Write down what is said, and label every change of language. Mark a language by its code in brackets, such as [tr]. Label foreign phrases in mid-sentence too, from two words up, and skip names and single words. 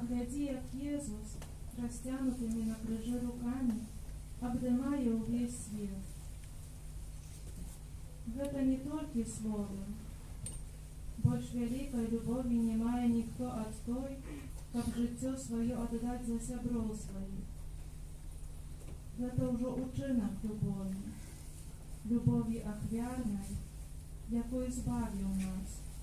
[uk] тоді як Єсус, розтягнутими на крижі руками, обдимає увесь світ. [be] Гэта не толькі словы. Больш вялікай любові не мае ніхто ад той, каб жыццё сваё аддаць за сяброў сваіх. Гэта ўжо ўчынак любові, любові ахвярнай, якой збавіў нас.